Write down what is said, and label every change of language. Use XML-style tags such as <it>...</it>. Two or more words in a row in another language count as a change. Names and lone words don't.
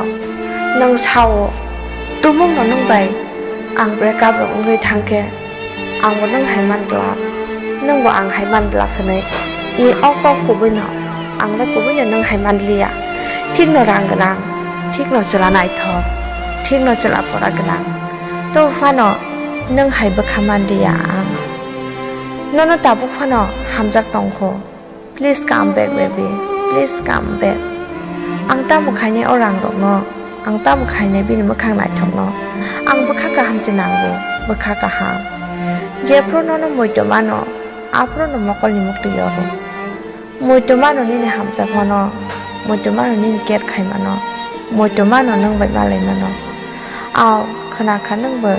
<trp>Nang chao, tumung nong bai, ang</trp> <en>break up</en> <trp>rong ngui thangke, ang bo nang haiman glak, nang bo ang haiman glak kene, ni ok kubi no, ang le kubi nang haiman lia, tik no rang ganang, tik no sela nai thor, tik no sela pora ganang. To fano nang hai ba khaman dia ang nono tabu fano hamjak tongkho</trp> <en>please come back baby please come back</en> <trp>ang ta mu khaine orang rok no ang ta mu khaine bini makhang nai thok no ang bakha ka hamji nangbo bakha ka ha je pro nono moito mano apro no mokol ni mukti yoro moito mano ni ne hamja phono moito mano ni ket khai mano moito mano nang bai balai mano aw khana khanang ba</trp>